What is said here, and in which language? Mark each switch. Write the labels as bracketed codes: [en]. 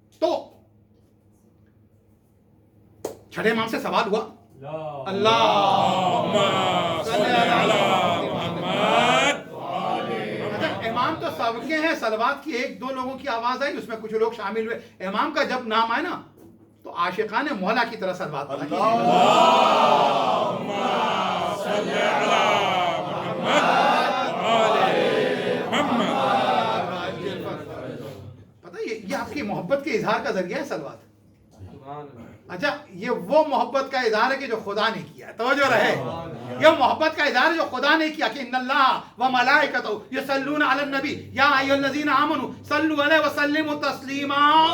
[ur] تو چھٹے امام سے سوال ہوا. اللہ [ar] اللهم صل على محمد. [ur] امام تو سب کے ہیں. صلوات کی 1-2 لوگوں کی آواز آئی اس میں کچھ لوگ شامل ہوئے. امام کا جب نام آئے نا تو عاشقان مولا کی طرح صلوات پڑھا. [ar] اللهم صل على محمد وآل محمد. [ur] پتہ یہ آپ کی محبت کے اظہار کا ذریعہ ہے صلوات. سبحان اللہ. اچھا یہ وہ محبت کا اظہار ہے کہ جو خدا نے کیا ہے. توجہ رہے. یہ محبت کا اظہار ہے جو خدا نے کیا کہ [ar] ان اللہ و ملائکتہ یصلون علی النبی یا ایھا الذین آمنوا صلوا علیہ وسلموا تسلیما.